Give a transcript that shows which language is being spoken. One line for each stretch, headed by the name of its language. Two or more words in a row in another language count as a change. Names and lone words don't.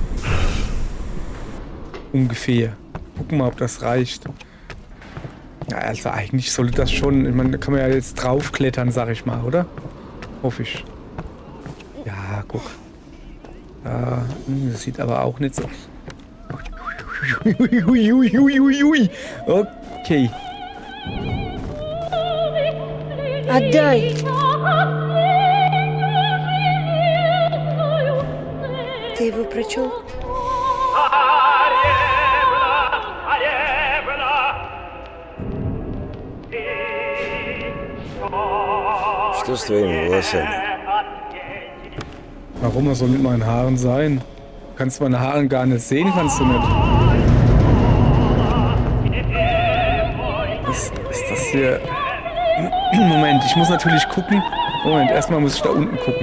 German: Ungefähr. Gucken mal, ob das reicht. Ja, also eigentlich sollte das schon... Ich meine, da kann man ja jetzt draufklettern, sag ich mal, oder? Hoffe ich. Ja, guck. Das sieht aber auch nicht so... Okay.
Russian: Отдай! Ты его прочел? Что с твоими волосами?
German: Warum er soll mit meinen Haaren sein? Du kannst meine Haare gar nicht sehen, kannst du nicht. Was ist das hier? Moment, ich muss natürlich gucken. Moment, erstmal muss ich da unten gucken.